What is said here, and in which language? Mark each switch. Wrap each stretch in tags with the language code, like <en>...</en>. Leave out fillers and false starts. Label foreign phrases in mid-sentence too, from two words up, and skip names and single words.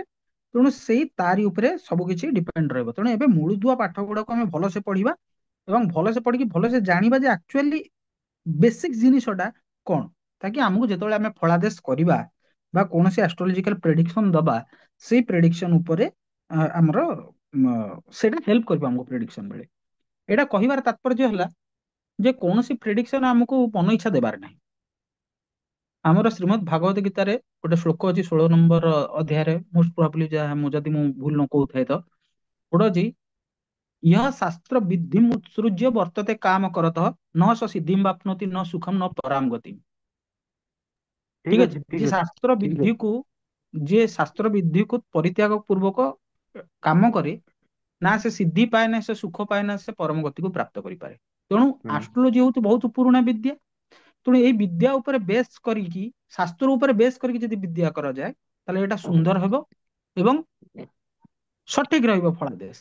<or>ତେଣୁ ସେଇ ତାରି ଉପରେ ସବୁ କିଛି ଡିପେଣ୍ଡ ରହିବ। ତେଣୁ ଏବେ ମୂଳଦୁଆ ପାଠ ଗୁଡାକୁ ଆମେ ଭଲସେ ପଢିବା ଏବଂ ଭଲସେ ପଢିକି ଭଲସେ ଜାଣିବା ଯେ</or> <en>actually basic</en> <or>ଜିନିଷଟା କଣ, ତାକି ଆମକୁ ଯେତେବେଳେ ଆମେ ଫଳାଦେଶ କରିବା ବା କୌଣସି</or> <en>astrological prediction</en> <or>ଦବା, ସେଇ ପ୍ରେଡିକ୍ସନ ଉପରେ ଆମର ସେଇଟା ହେଲ୍ପ କରିବ ଆମକୁ ପ୍ରେଡିକ୍ସନ ବେଳେ। ଏଇଟା କହିବାର ତାତ୍ପର୍ଯ୍ୟ ହେଲା ଯେ କୌଣସି ପ୍ରେଡିକ୍ସନ ଆମକୁ ମନ ଇଚ୍ଛା ଦେବାର ନାହିଁ। ଆମର ଶ୍ରୀମଦ୍ ଭାଗବତ ଗୀତାରେ ଗୋଟେ ଶ୍ଲୋକ ଅଛି 16 ନମ୍ବର ଅଧ୍ୟାୟରେ,</or> <en>most probably,</en> <or>ଯାହା ମୁଁ ଯଦି ମୁଁ ଭୁଲ ନ କହୁଥାଏ ତ, ଗୋଟେ ଅଛି,</or> <sa>यह शास्त्र विद्धिम उत्सृज्य वर्तते काम करतः न स सिद्धिम वाप्नोति न सुखम न पराम गति।</sa> <or>ଠିକ ଠିକ ଅଛି, ଅଛି, ଠିକ ଯିଏ ଅଛି, ଶାସ୍ତ୍ର ଠିକ ଅଛି। ବିଧିକୁ ଯିଏ ଶାସ୍ତ୍ର ବିଧିକୁ ପରିତ୍ୟାଗ ପୂର୍ବକ କାମ କରେ, ନା ସେ ସିଦ୍ଧି ପାଏ, ନା ସେ ସୁଖ ପାଏ, ନା ସେ ପରମ ଗତିକୁ ପ୍ରାପ୍ତ କରିପାରେ। ତେଣୁ ହୁଁ ଆଷ୍ଟ୍ରୋଲୋଜି ହଉଛି ବହୁତ ପୁରୁଣା ବିଦ୍ୟା। ତେଣୁ ଏଇ ବିଦ୍ୟା ଉପରେ ବେସ୍ କରିକି, ଶାସ୍ତ୍ର ଉପରେ ବେସ୍ କରିକି ଯଦି ବିଦ୍ୟା କରାଯାଏ, ତାହେଲେ ଏଇଟା ସୁନ୍ଦର ହେବ ଏବଂ ସଠିକ ରହିବ ଫଳାଦେଶ।</or>